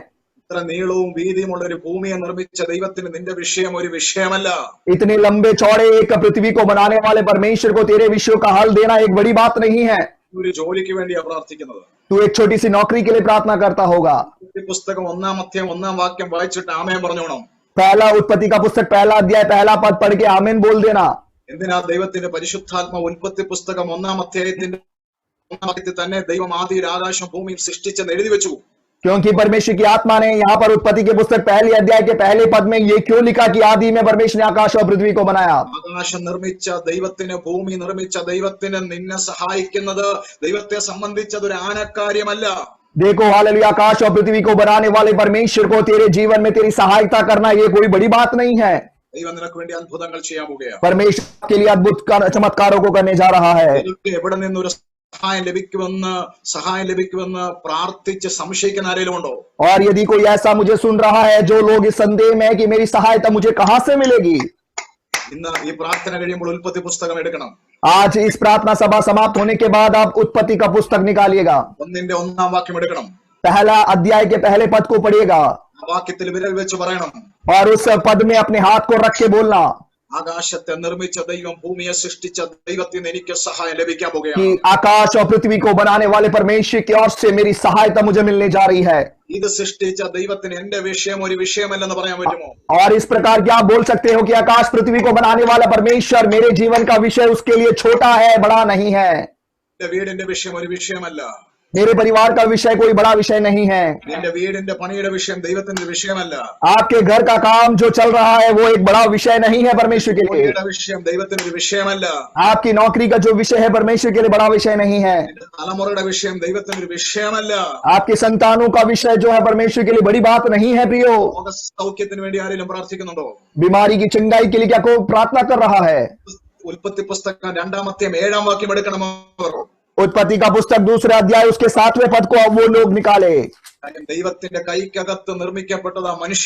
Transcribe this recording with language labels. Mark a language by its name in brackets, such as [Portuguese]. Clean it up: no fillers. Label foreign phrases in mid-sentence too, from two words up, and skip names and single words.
[Malayalam] ഇത്ര നീളവും വീതിയുമുള്ള ഒരു ഭൂമിയെ നിർമ്മിച്ച ദൈവത്തിന് നിന്റെ വിഷയം ഒരു വിഷയമല്ല. [Hindi] इतने लंबे चौड़े एक पृथ्वी को बनाने वाले परमेश्वर को तेरे विषयों का हल देना एक बड़ी बात नहीं है। [Malayalam] ഒരു ജോലിക്ക് വേണ്ടിയാ പ്രാർത്ഥിക്കുന്നത്. [Hindi] तू एक छोटी सी नौकरी के लिए प्रार्थना करता होगा। [Malayalam] ഉൽപ്പത്തി പുസ്തകം 1-ാം അധ്യായം 1-ാം വാക്യം വായിച്ചിട്ട് ആമേൻ പറഞ്ഞോണം. [Hindi] पहला उत्पत्ति का पुस्तक पहला अध्याय पहला पद पढ़ के आमीन बोल देना। [Malayalam] എന്തിനാ ദൈവത്തിന്റെ പരിശുദ്ധാത്മ ഉൽപ്പത്തി പുസ്തകം 1-ാം അധ്യായത്തിന്റെ 1-ാം വാക്യത്തിൽ തന്നെ ദൈവം ആദിയിൽ ആകാശം ഭൂമിയും സൃഷ്ടിച്ചെന്ന് എഴുതി വെച്ചു? [Hindi] क्योंकि परमेश्वर की आत्मा ने यहाँ पर उत्पत्ति के पुस्तक पहले अध्याय के पहले पद में ये क्यों लिखा कि आदि में परमेश्वर ने आकाश और पृथ्वी को बनाया? [Malayalam] ആകാശം നിർമ്മിച്ച ദൈവത്തിന്, ഭൂമി നിർമ്മിച്ച ദൈവത്തിന് നിന്നെ സഹായിക്കുന്നത്, ദൈവത്തെ സംബന്ധിച്ചത് ഒരു ആനക്കാര്യമല്ല. [Hindi] देखो हालेलुया आकाश और पृथ्वी को बनाने वाले परमेश्वर को तेरे जीवन में तेरी सहायता करना ये कोई बड़ी बात नहीं है। [Malayalam] ദൈവം നിനക്ക് വേണ്ടി അത്ഭുതങ്ങൾ ചെയ്യാൻ പോകുകയാണ്. [Hindi] परमेश्वर के लिए अद्भुत चमत्कारों को करने जा रहा है। [Malayalam] നിനക്ക് എവിടെ നിന്നൊരു സഹായം ലഭിക്കുമെന്ന് പ്രാർത്ഥിച്ച് സംശയിക്കുന്ന ആരെങ്കിലും ഉണ്ടോ? [Hindi] और यदि कोई ऐसा मुझे सुन रहा है जो लोग इस संदेह में है कि मेरी सहायता मुझे कहां से मिलेगी, [Malayalam] ഇന്ന് ഈ പ്രാർത്ഥന കഴിയുമ്പോൾ ഉൽപ്പത്തി പുസ്തകം എടുക്കണം. [Hindi] आज इस प्रार्थना सभा समाप्त होने के बाद आप उत्पत्ति का पुस्तक निकालिएगा, [Malayalam] 1-ന്റെ 1-ാം വാക്യം എടുക്കണം. [Hindi] पहला अध्याय के पहले पद को पढ़िएगा [Malayalam] ആ വാക്യത്തിൽ വിരൽ വെച്ച് പറയണം, [Hindi] और उस पद में अपने हाथ को रख के बोलना, [Malayalam] ആകാശത്തെ നിർമ്മിച്ച ദൈവം, ഭൂമിയെ സൃഷ്ടിച്ച ദൈവത്തിൽ നിന്ന് എനിക്ക് സഹായം ലഭിക്കാൻ പോകുകയാണ്. [Hindi] कि आकाश और पृथ्वी को बनाने वाले परमेश्वर की ओर से मेरी सहायता मुझे मिलने जा रही है. [Malayalam] ഇത് സൃഷ്ടിച്ച ദൈവത്തിന് എന്റെ വിഷയം ഒരു വിഷയമല്ലെന്ന് പറയാൻ പറ്റുമോ? [Hindi] और इस प्रकार क्या आप बोल सकते हो कि आकाश पृथ्वी को बनाने वाला परमेश्वर मेरे जीवन का विषय उसके लिए छोटा है, बड़ा नहीं है. [Malayalam] എന്റെ വീടിന്റെ വിഷയം ഒരു വിഷയമല്ല. [Hindi] मेरे परिवार का विषय कोई बड़ा विषय नहीं है. [Malayalam] നിന്റെ വീടിന്റെ പണിയുടെ വിഷയം ദൈവത്തിന്റെ വിഷയമല്ല. [Hindi] आपके घर का काम जो चल रहा है वो एक बड़ा विषय नहीं है परमेश्वर के लिए. [Malayalam] ജോലിയുടെ വിഷയം ദൈവത്തിന്റെ വിഷയമല്ല. [Hindi] आपकी नौकरी का जो विषय है परमेश्वर के लिए बड़ा विषय नहीं है. [Malayalam] നിന്റെ തലമുറയുടെ വിഷയം ദൈവത്തിന്റെ വിഷയമല്ല. [Hindi] आपके संतानों का विषय जो है परमेश्वर के लिए बड़ी बात नहीं है. प्रियो, [Malayalam] ലോക സൗഖ്യത്തിന് വേണ്ടി ആരെങ്കിലും പ്രാർത്ഥിക്കുന്നുണ്ടോ? [Hindi] बीमारी की चंगाई के लिए क्या कोई प्रार्थना कर रहा है? [Malayalam] ഉൽപ്പത്തി പുസ്തകം 2-7 വാക്യം എടുക്കണം. [Hindi] उत्पत्ति का पुस्तक 2 अध्याय उसके 7वें पद को अब वो लोग निकाले. [Malayalam] ദൈവത്തിന്റെ കൈക്കകത്ത് നിർമ്മിക്കപ്പെട്ടതാ മനുഷ്യൻ.